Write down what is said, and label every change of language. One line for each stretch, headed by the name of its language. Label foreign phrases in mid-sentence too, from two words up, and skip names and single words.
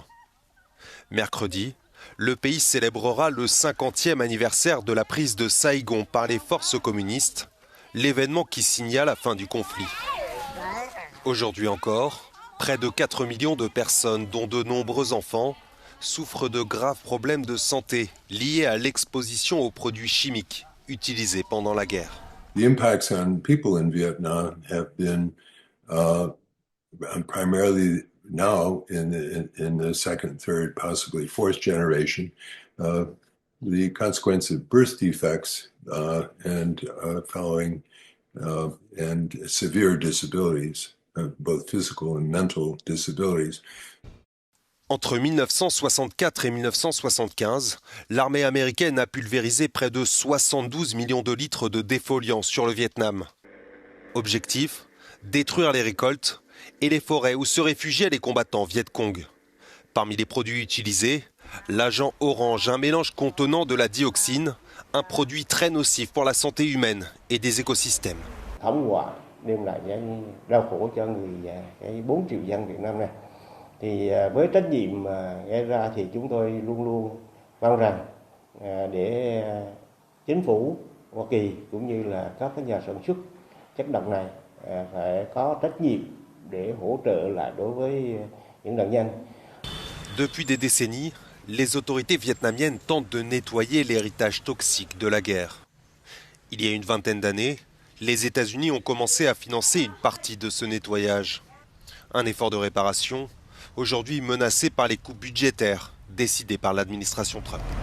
French: Mercredi, le pays célébrera le 50e anniversaire de la prise de Saïgon par les forces communistes, l'événement qui signa la fin du conflit. Aujourd'hui encore, près de 4 millions de personnes, dont de nombreux enfants, souffrent de graves problèmes de santé liés à l'exposition aux produits chimiques utilisés pendant la guerre.
English: The impacts on people in Vietnam have been primarily now in the second, third, possibly fourth generation, the consequence of birth defects and following and severe disabilities, both physical and mental disabilities.
French: Entre 1964 et 1975, l'armée américaine a pulvérisé près de 72 millions de litres de défoliants sur le Vietnam. Objectif : détruire les récoltes et les forêts où se réfugiaient les combattants Viet Cong. Parmi les produits utilisés, l'agent orange, un mélange contenant de la dioxine, un produit très nocif pour la santé humaine et des écosystèmes.
Vietnamese: Thảm họa đem lại cái đau khổ cho cái 4 triệu dân Việt Nam này. Thì với trách nhiệm gây ra thì chúng tôi luôn luôn mong rằng để chính phủ Hoa Kỳ cũng như là các nhà sản xuất chất độc này phải có trách nhiệm để hỗ trợ lại đối với những nạn nhân.
French: Depuis des décennies, les autorités vietnamiennes tentent de nettoyer l'héritage toxique de la guerre. Il y a une vingtaine d'années, les États-Unis ont commencé à financer une partie de ce nettoyage. Un effort de réparation, aujourd'hui menacé par les coupes budgétaires décidées par l'administration Trump.